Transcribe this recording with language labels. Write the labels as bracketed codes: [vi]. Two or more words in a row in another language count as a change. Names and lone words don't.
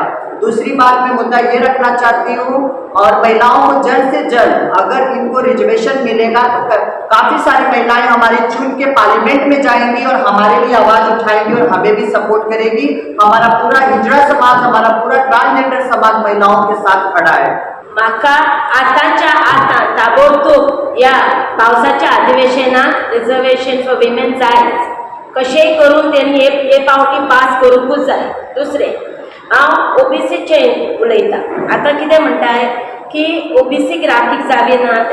[hi] दूसरी बात मैं मुद्दा ये रखना चाहती हूँ और महिलाओं को जल्द से जल्द अगर इनको रिजर्वेशन मिलेगा तो काफ़ी सारी महिलाएं हमारी चुन के पार्लियामेंट में जाएंगी और हमारे लिए आवाज़ उठाएंगी और हमें भी सपोर्ट करेगी. हमारा पूरा हिजड़ा समाज, हमारा पूरा ट्रांसजेंडर समाज महिलाओं के साथ खड़ा है. [kok] म्हाका आतांच्या आतां ताबडतोब या पावसाच्या अधिवेशनात [en] reservation for women [kok] जाय. कशेंय करून त्यांनी हे पावटी पास करूंकूच जाय. दुसरें हांव ओबीसीचे उलयता. आतां कितें म्हणटाय की ओबीसीक राखीक जागे नात.